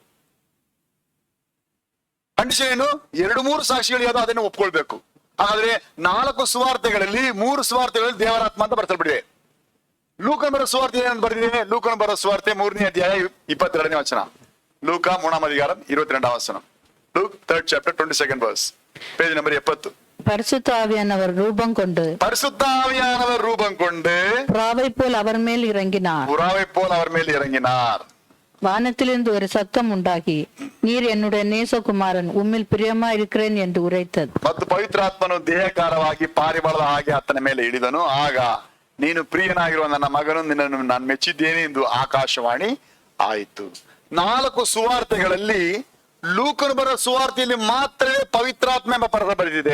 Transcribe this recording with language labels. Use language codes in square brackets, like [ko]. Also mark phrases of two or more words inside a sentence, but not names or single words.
[kn] ಕಂಡೀಷನ್ ಏನು? 2-3 ಸಾಕ್ಷಿಗಳು ಯಾವ್ದು ಅದನ್ನು ಒಪ್ಕೊಳ್ಬೇಕು. ಹಾಗಾದ್ರೆ 4 ಸುವಾರ್ತೆಗಳಲ್ಲಿ 3 ಸುವಾರ್ತೆಗಳಲ್ಲಿ ದೇವರಾತ್ಮ ಅಂತ ಬರ್ಸಲ್ಪಟ್ಟಿದೆ. ಲೂಕನ ಬರೋ ಸುವಾರ್ತೆ ಏನಂತ ಬರೆದಿದೆ? ಲೂಕನ ಬರೋ ಸುವಾರ್ತೆ 3ನೇ ಅಧ್ಯಾಯ 22ನೇ ವಚನ. [ta] லூக்கா 3ஆம் அதிகாரம் 22ஆம் வசனம். [en] ಲೂಕ್ 3rd chapter 22nd verse, page number 70. [ta] பரிசுத்த ஆவியானவர் ரூபம் கொண்டு பரிசுத்த ஆவியானவர் ரூபம் கொண்டு புறாவை போல் அவர் மேல் இறங்கினார். புறாவை போல் அவர் மேல் இறங்கினார். வானத்திலிருந்து ஒரு சத்தம் உண்டாகி, நீர் என்னுடைய நேசகுமாரன், உம்மில் பிரியமா இருக்கிறேன் என்று ಉರೈತது. [kn] ಮತ್ತು ಪವಿತ್ರಾತ್ಮನು ದೇಹಕಾರವಾಗಿ ಪಾರಿವಾಳದ ಹಾಗೆ ಆತನ ಮೇಲೆ ಇಳಿದನು. ಆಗ ನೀನು ಪ್ರಿಯನಾಗಿರುವ ನನ್ನ ಮಗನು, ನಿನ್ನನ್ನು ನಾನು ಮೆಚ್ಚಿದ್ದೇನೆ ಎಂದು ಆಕಾಶವಾಣಿ ಆಯಿತು. 4 ಸುವಾರ್ತೆಗಳಲ್ಲಿ ಲೂಕನು ಬರೋ ಸುವಾರ್ತೆಯಲ್ಲಿ ಮಾತ್ರವೇ ಪವಿತ್ರಾತ್ಮ ಎಂಬ ಪದ ಬರೆದಿದೆ.